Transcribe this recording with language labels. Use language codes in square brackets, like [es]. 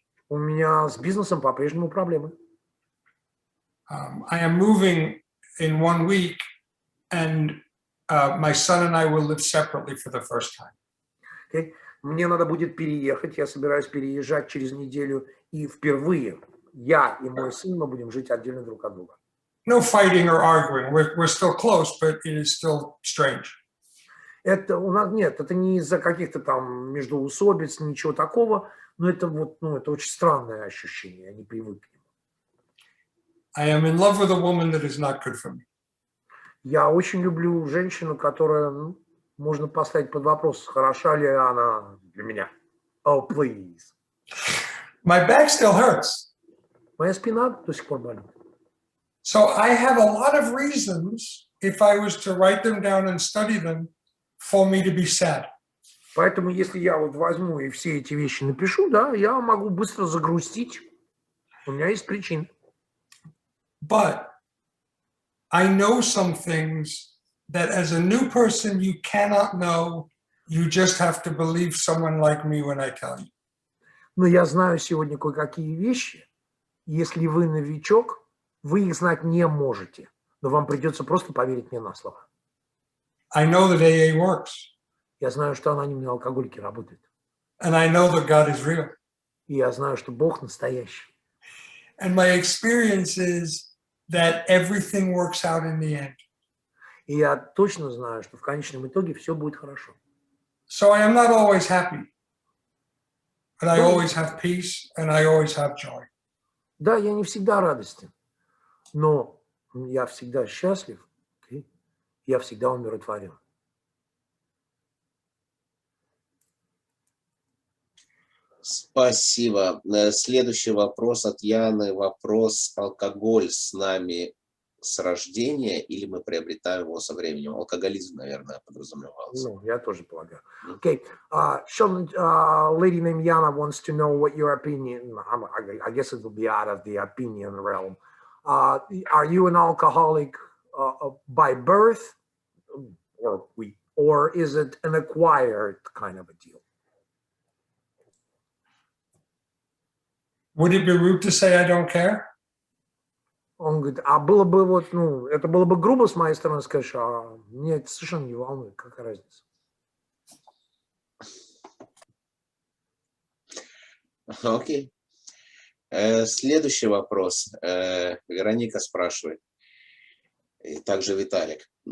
[ru] У меня с бизнесом по-прежнему проблемы. [en] I am moving in 1 week, and my son and I will live separately for the first time. Okay. [ru] Мне надо будет переехать, я собираюсь переезжать через неделю, и впервые я и мой сын, мы будем жить отдельно друг от друга. [en] No fighting or arguing. We're still close, but it is still strange. [ru] Это у нас нет, это не из-за каких-то там междоусобиц, ничего такого, но это вот, это очень странное ощущение, я не привык к нему. [en] I am in love with a woman that is not good for me. [ru] Я очень люблю женщину, которая, можно поставить под вопрос, хороша ли она для меня. [en] Oh, please. My back still hurts. [ru] Моя спина до сих пор болит. [en] So I have a lot of reasons, if I was to write them down and study them, for me to be sad. [ru] Поэтому, если я вот возьму и все эти вещи напишу, да, я могу быстро загрустить. У меня есть причины. [en] But I know some things that as a new person you cannot know. You just have to believe someone like me when I tell you. [ru] Но я знаю сегодня кое-какие вещи. Если вы новичок, вы их знать не можете. Но вам придется просто поверить мне на слово. [en] I know that AA works. [ru] Я знаю, что анонимные алкоголики работают. [en] And I know that God is real. [ru] И я знаю, что Бог настоящий. [en] And my experience is that everything works out in the end. [ru] И я точно знаю, что в конечном итоге все будет хорошо. [en] So I am not always happy. But I always have peace and I always have joy. [ru] Да, я не всегда радостен, но я всегда счастлив, я всегда умиротворен. Спасибо. Следующий вопрос от Яны. Вопрос: алкоголь с нами с рождения или мы приобретаем его со временем? Алкоголизм, наверное, подразумевался. Я тоже полагаю. [en] Okay, Sheldon, lady named Yana wants to know what your opinion, I guess it will be out of the opinion realm. Are you an alcoholic by birth or is it an acquired kind of a deal? Would it be rude to say I don't care? [ru] Он говорит, а было бы вот, ну, это было бы грубо с моей стороны сказать, а меня это совершенно не волнует, какая разница. Окей. Следующий вопрос. Вероника спрашивает. И также Виталик.